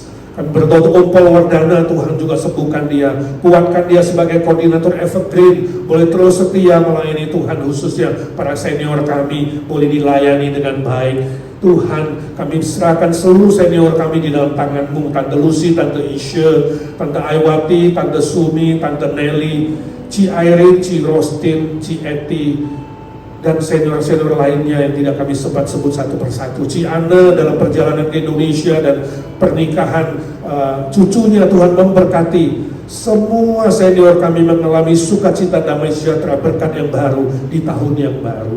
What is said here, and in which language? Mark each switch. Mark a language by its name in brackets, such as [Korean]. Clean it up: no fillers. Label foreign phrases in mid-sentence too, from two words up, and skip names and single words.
[Indonesian] Kami berdoa untuk Om Paul Wardana, Tuhan juga sembuhkan dia, kuatkan dia sebagai koordinator Evergreen, boleh terus setia melayani Tuhan, khususnya para senior kami boleh dilayani dengan baik. Tuhan, kami serahkan seluruh senior kami di dalam tangan-Mu, Tante Lucy, Tante Isha, Tante Aiwati, Tante Sumi, Tante Nelly, Ci Irene, Ci Rostin, Ci Eti, dan senior-senior lainnya yang tidak kami sempat sebut satu persatu. Ci Ana dalam perjalanan ke Indonesia dan pernikahan cucunya, Tuhan memberkati. Semua senior kami mengalami sukacita, damai sejahtera, berkat yang baru di tahun yang baru.